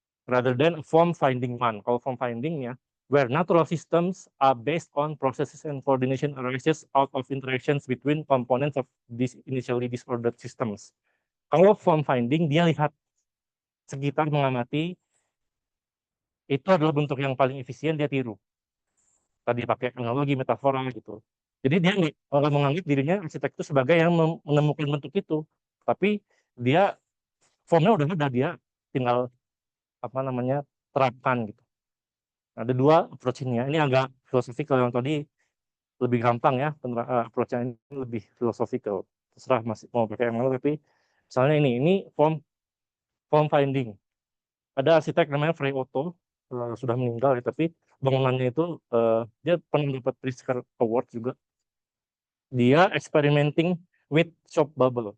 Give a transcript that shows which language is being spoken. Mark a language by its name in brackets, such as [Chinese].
[English] Rather than form finding one. [Indonesian] Kalau form finding ya, [English] where natural systems are based on processes and coordination arises out of interactions between components of these initially disordered systems. [Indonesian] Kalau form finding, dia lihat sekitar, mengamati, itu adalah bentuk yang paling efisien, dia tiru. Tadi pakai analogi, metafora gitu. Jadi dia nggak menganggap dirinya arsitek itu sebagai yang menemukan bentuk itu, tapi dia formnya udah ada, dia tinggal apa namanya terapkan gitu. Ada 2 approach ini ya. Ini agak filosofik, kalau yang tadi lebih gampang ya, approach-nya ini lebih filosofikal. Terserah masih mau pakai yang mana, tapi misalnya ini form form finding. Ada arsitek namanya Frei Otto, sudah meninggal ya, tapi bangunannya itu dia pernah dapat Pritzker Award juga. [English] Dia experimenting with shop bubble.